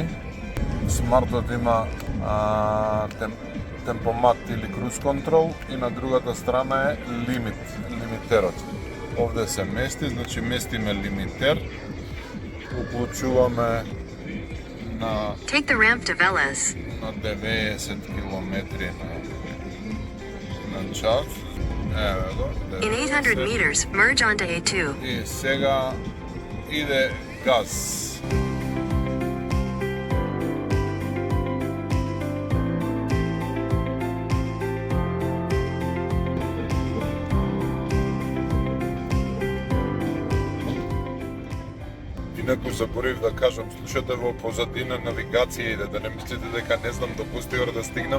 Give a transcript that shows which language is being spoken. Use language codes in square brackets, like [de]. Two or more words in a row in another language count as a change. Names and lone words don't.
[mk] Смартот има темпомат или [en] cruise control [mk] и на другата страна е лимитерот. Овде се мести, значи местиме лимитер, уклучуваме на [en] Take the ramp to Veles. [mk] на 90 км на час. Еве го. [en] In 800 meters, merge onto A2. [mk] И сега иде газ. Инаку заборив да кажам, слушате во позадина навигација иде, да не мислите дека не знам до Гостивар да стигнам.